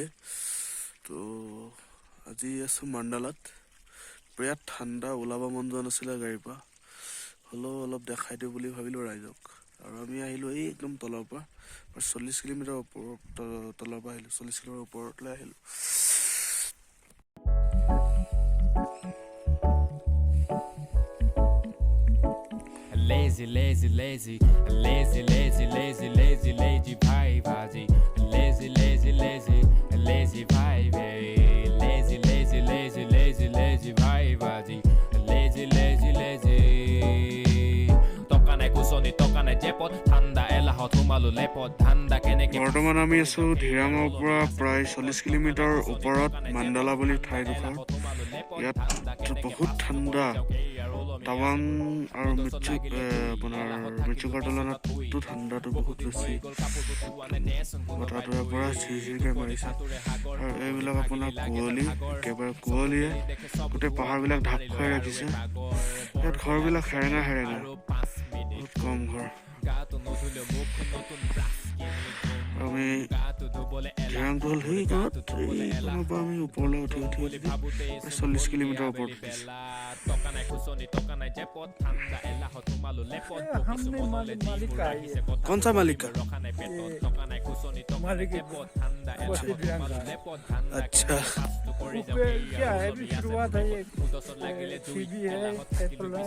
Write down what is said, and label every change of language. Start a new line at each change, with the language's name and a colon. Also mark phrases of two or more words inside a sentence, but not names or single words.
Assamese: তো আজি আছোঁ মাণ্ডালাত, বিৰাট ঠাণ্ডা, ওলাব মন যোৱা নাছিলে গাড়ীৰ পৰা, হ'লেও অলপ দেখাই দিওঁ বুলি ভাবিলোঁ ৰাইজক। আৰু আমি আহিলোঁ এই একদম তলৰ পৰা 40 কিলোমিটাৰ তলৰ পৰা আহিলোঁ, 40 কিলোমিটাৰ ওপৰলৈ আহিলোঁ।
English: Lazy, lazy, lazy, lazy, lazy, lazy, lazy, lazy vibe, haji. Lazy, lazy, lazy, lazy vibe, lazy, lazy, lazy, lazy, lazy vibe, haji. Lazy, lazy, lazy. Tokane kusoni, tokane jepot, thanda elaho thumalu lepot, thanda keneke.
Assamese: বৰ্তমান আমি আছোঁ ধিৰাঙৰ পৰা প্ৰায় 40 কিলোমিটাৰ ওপৰত মাণ্ডালা বুলি ঠাইডোখৰ। ইয়াত বহুত ঠাণ্ডা, টাৱাং আৰু মিৰ্চুকাৰ তুলনাততো ঠাণ্ডাটো বহুত বেছি, বতাহটোৰে পৰা ঝিৰঝিৰকৈ মাৰিছে। আৰু এইবিলাক আপোনাৰ কুঁৱলী, একেবাৰে কুঁৱলীয়ে গোটেই পাহাৰবিলাক ঢাক খুৱাই ৰাখিছে। ইয়াত ঘৰবিলাক সেৰেঙা সেৰেঙা, বহুত কম ঘৰ। আমি ধিৰাংটো হ'ল সেইখনত, এইখনৰ পৰা আমি ওপৰলৈ উঠি 40 কিলোমিটাৰ ওপৰত উঠিছোঁ।
Hindi: कौन सा मालिक का? अच्छा, क्या है अभी शुरुआत है, ये कीवी है, एप्पल है।